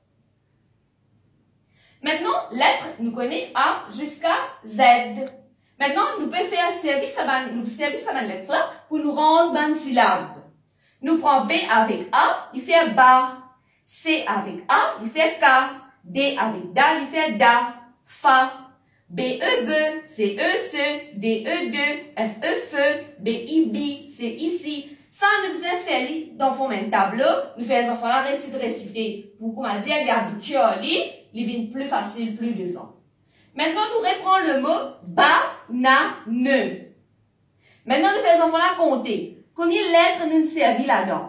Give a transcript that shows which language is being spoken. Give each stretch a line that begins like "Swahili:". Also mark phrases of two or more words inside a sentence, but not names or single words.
French: Maintenant, lettre, nous connaissons A jusqu'à Z. Maintenant, nous pouvons faire servir cette lettre là pour nous rendre une syllabe. Nous prenons B avec A, il fait ba. C avec A, il fait ka. D avec da, il fait da. Fa. B, E, B, C, E, ce. D, E, de. F, E, fe. B, I, bi. C'est ici. Ça, nous faisons faire dans un tableau. Nous faisons les enfants là réciter. Pour comment dire, il y a habitué à lire. Il vient plus facile, plus devant. Maintenant, nous reprenons le mot banane. Maintenant, nous faisons les enfants là compter. Combien de lettres nous servons là-dedans?